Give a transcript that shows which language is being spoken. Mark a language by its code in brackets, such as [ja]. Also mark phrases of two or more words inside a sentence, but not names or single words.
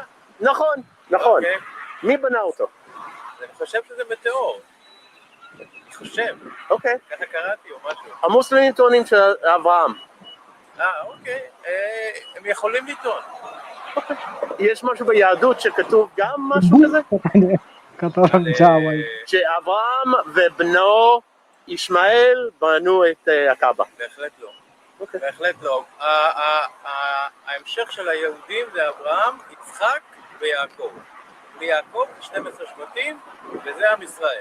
[he] נכון. מי בנה אותו? אני חושב שזה מטאור. אני חושב. אוקיי. ככה קראתי או משהו. המוסלמים טוענים שאברהם. אוקיי. הם יכולים לטעון. יש משהו ביהדות שכתוב גם משהו כזה? [id] kata orang Jawa itu. [he] שאברהם ובנו ישמעאל בנו את הקאבה. בהחלט לא. בהחלט לא. ההמשך של היהודים זה אברהם, יצחק ויעקב. מיעקב 12 שבטים, וזה עם ישראל.